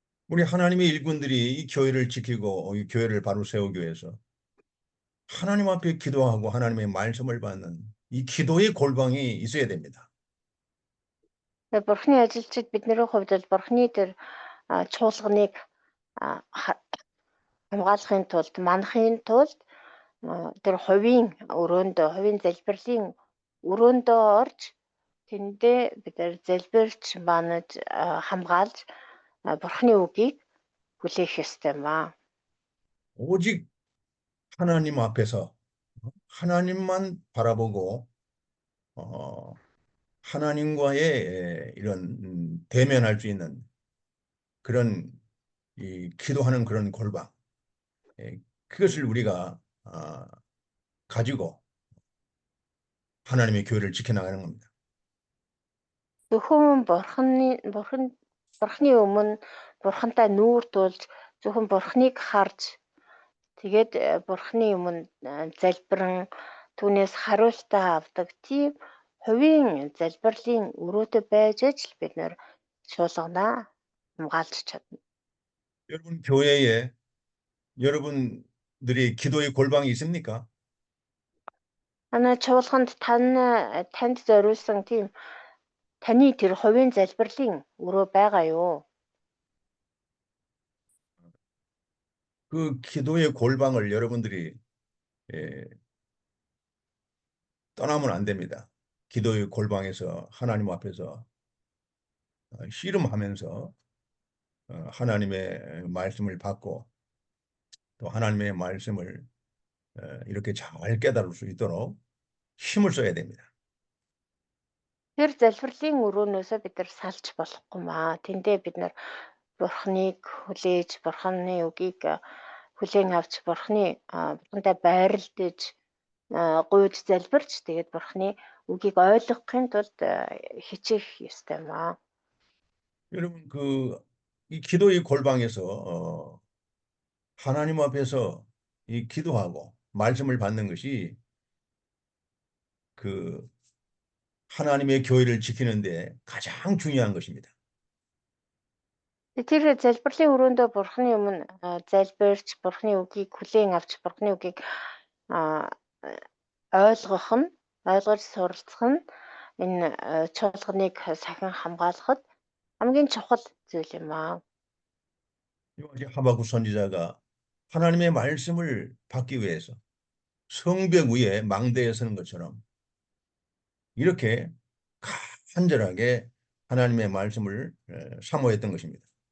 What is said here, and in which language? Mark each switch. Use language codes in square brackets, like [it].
[ko] 우리 하나님의 일꾼들이 이 교회를 지키고 이 교회를 바로 세우기 위해서 하나님 앞에 기도하고 하나님의 말씀을 받는 이 기도의 골방이 있어야 됩니다. [mn] Бурхны ажилчид бидний хувьд бол Бурхны тэр чуулганыг хамгаалахын тулд, манахын тулд тэр хувийн залбирлын өрөөндөө орж тэндээ бид нар залбирч манаж хамгаалж Бурхны үгийг хүлээх ёстой юм аа. [ko] 오직 하나님 앞에서 하나님만 바라보고 하나님과의 이런 대면할 수 있는 그런 이 기도하는 그런 골방, 그것을 우리가 가지고 하나님의 교회를 지켜나가는 겁니다. [mn] Зөвхөн Бурхны өмнө Бурхантай нүүр тулж зөвхөн Бурхныг харж тэгээд Бурхны өмнө залбиран түүнээс хариултаа авдаг тийм хувийн залбирлын өрөөдөө байж л бид нэр шуулганаа хамгаалж чадна. [ko] 여러분 교회에 여러분들이 기도의 골방이 있습니까? [mn] Манай чуулганд танд зориулсан тийм таны тэр хувийн залбирлын өрөө байгаа юу? [ko] 그 기도의 골방을 여러분들이 떠나면 안 됩니다. 기도의 골방에서 하나님 앞에서 씨름하면서 하나님의 말씀을 받고 또 하나님의 말씀을 이렇게 잘 깨달을 수 있도록 힘을 써야 됩니다. [mn] Тэр залбирлын өрөөнөөсөө бид нар салж болохгүй маа. Тэндээ бид нар Бурхныг хүлээж, Бурхны үгийг хүлээн авч, Бурхантай байралдаж, гуйж залбирч тэгээд Бурхны үгийг ойлгохын тулд хичээх ёстой маа. [ko] 여러분 이 기도의 골방에서 하나님 앞에서 이 기도하고 말씀을 받는 것이 그 하나님의 교회를 지키는데 가장 중요한 것입니다. [mn] Тэр залбирлын өрөөндөө Бурхны өмнө залбирч, Бурхны үгийг хүлээн авч, Бурхны үгийг ойлгож суралцах нь энэ чуулганыг сахин хамгаалахад хамгийн чухал зүйл юм аа. [ko] 하박국 선지자가 하나님의 말씀을 받기 위해서 성벽 위에 망대에 서는 것처럼 이렇게 간절하게 하나님의 말씀을 사모했던 것입니다.